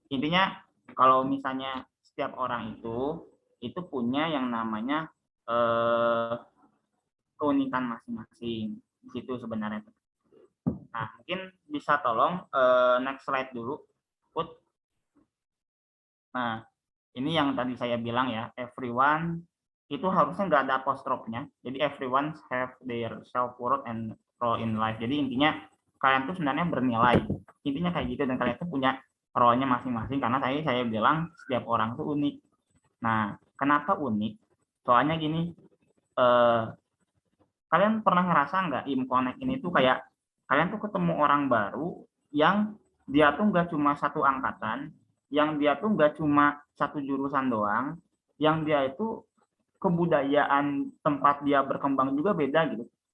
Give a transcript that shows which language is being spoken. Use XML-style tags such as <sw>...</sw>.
<id>Intinya kalau misalnya setiap orang itu punya yang namanya keunikan masing-masing. Di situ sebenarnya. Nah, mungkin bisa tolong next slide dulu, Put. Nah, ini yang tadi saya bilang ya, everyone itu harusnya nggak ada apostrofnya.</id> <en>Jadi everyone have their self-worth and role in life.</en> <id>Jadi intinya kalian tuh sebenarnya bernilai. Intinya kayak gitu, dan kalian tuh punya role-nya masing-masing, karena saya bilang setiap orang tuh unik. Nah, kenapa unik? Soalnya gini, kalian pernah ngerasa nggak Connect ini tuh kayak kalian tuh ketemu orang baru yang dia tuh nggak cuma satu angkatan, yang dia tuh nggak cuma satu jurusan doang, yang dia itu kebudayaan tempat dia berkembang juga beda gitu.</id>